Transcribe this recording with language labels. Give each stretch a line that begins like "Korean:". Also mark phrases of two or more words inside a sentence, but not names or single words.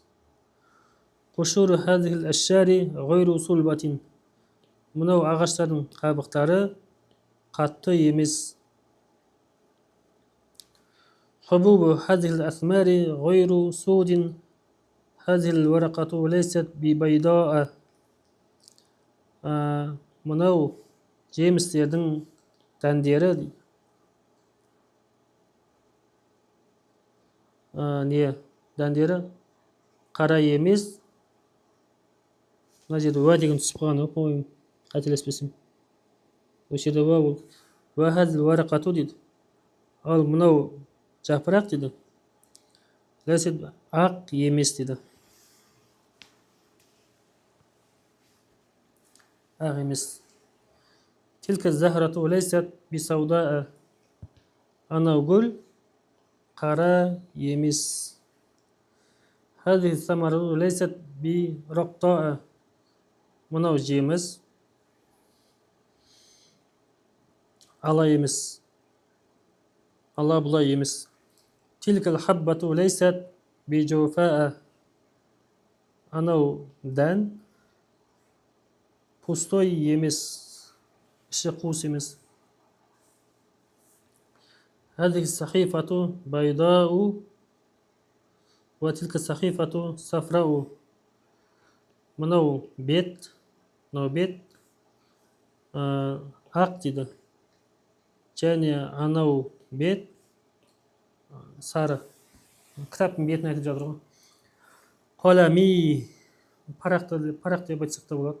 Arabic: قشور هذه الأشجار غير صلبة.
Kazakh: Мынау ағаштардың қабықтары қатты емес.
Arabic: حبوب هذه الأثمار غير سود هذه الورقة ليست ببيضاء.
Kazakh: Мынау жемістердің дәндері не дәндері қара емес. Мына жерде уә деген түсіп қалған ғой, по-моему, қателеспесем. Осы жерде уә болды.
Arabic: وهذه الورقة дейді.
Kazakh: Ал мынау жапырақ дейді. Ләйсет ақ емес дейді. Ақ емес.
Arabic: تلك الزهرة ليست بسوداء.
Kazakh: Анау гүл қара емес.
Arabic: هذه الثمرة ليست برقطاء.
Kazakh: Мынау жеміс ала емес. Ала бұлай емес.
Arabic: تلك الحبة ليست بجوفاء.
Kazakh: Анау дән пустой емес, іші қуыс емес.
Arabic: هذه الصحيفة بيضاء وتلك الصحيفة صفراء.
Kazakh: Мынау бет ақ дейді. Және анау бет сары. Кітаптың бетін айтып жатыр ғой. Қалами парақ деп айтсақ та болады.